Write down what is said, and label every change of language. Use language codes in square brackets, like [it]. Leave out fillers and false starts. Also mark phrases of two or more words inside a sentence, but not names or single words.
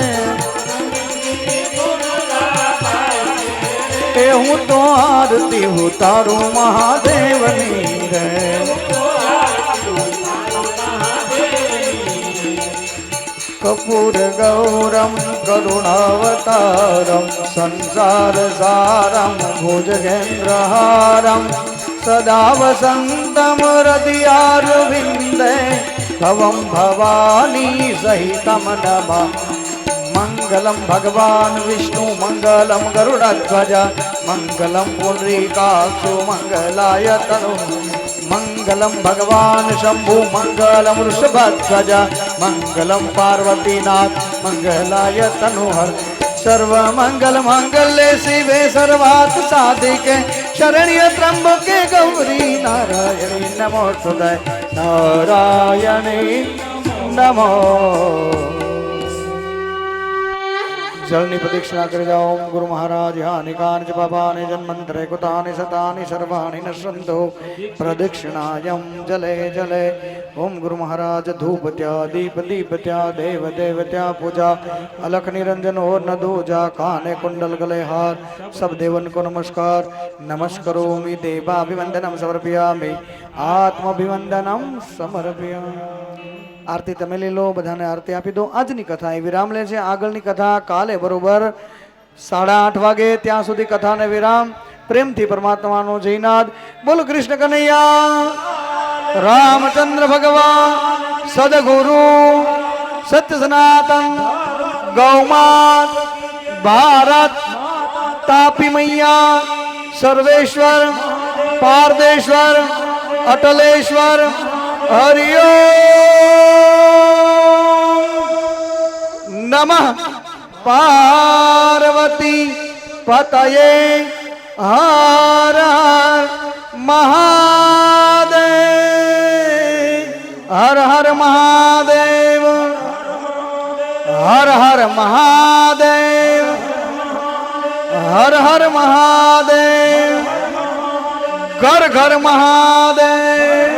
[gu] એ હું તો આરતી ઉતારું મહાદેવની રે. [sa] कपूर गौरम करुणावतारम संसार सारम भुजगेन्द्रहारम सदा वसन्तं हृदयारविन्दे भवं भवानी सहितं नमः मंगलम भगवान विष्णु मंगलम गरुड़ध्वज मंगलम पुंडरीकाक्षो मंगलाय तनु मंगलम भगवान शंभु मंगलम वृषभध्वज मंगलम पार्वतीनाथ मंगलाय तनुहर सर्व मंगल मंगल्ये शिवे सर्वार्थ साधिके शरण्य त्र्यंबके गौरी नारायणी नमोस्तुते नारायणी नमो [gu] જલની પ્રદક્ષિણા કર જાઓ [sa] ओम गुरु महाराज हानि कानि च पापानि जन्मंतरे कुतानि शतानि सर्वाणि नश्यन्तो प्रदक्षिणायं जले जले ओम गुरु महाराज धूपत्या दीप दीपत्या देव [hi] देवत्या पूजा अलख निरंजन और न दूजा काने कुंडल गले हार सब देवन को नमस्कार [sa] नमस्करोमि देवाभिवंदनम समर्पयामि आत्माभिवंदनम समर्पयामि [gu] આરતી તમે લઈ લો બધાને આરતી આપી દો આજની કથા એ વિરામ લે છે આગળની કથા કાલે બરોબર 8:30 વાગે ત્યાં સુધી કથાને વિરામ પ્રેમથી પરમાત્માનો જયનાદ બોલો કૃષ્ણ કનૈયા રામચંદ્ર ભગવાન સદગુરુ સત્ય સનાતન ગૌમાત ભારત તાપી મૈયા સર્વેશ્વર પારદેશ્વર અટલેશ્વર હરિઓ [sa] नमः पार्वती पतये हर हर महादेव हर हर महादेव हर हर महादेव हर हर महादेव घर घर महादेव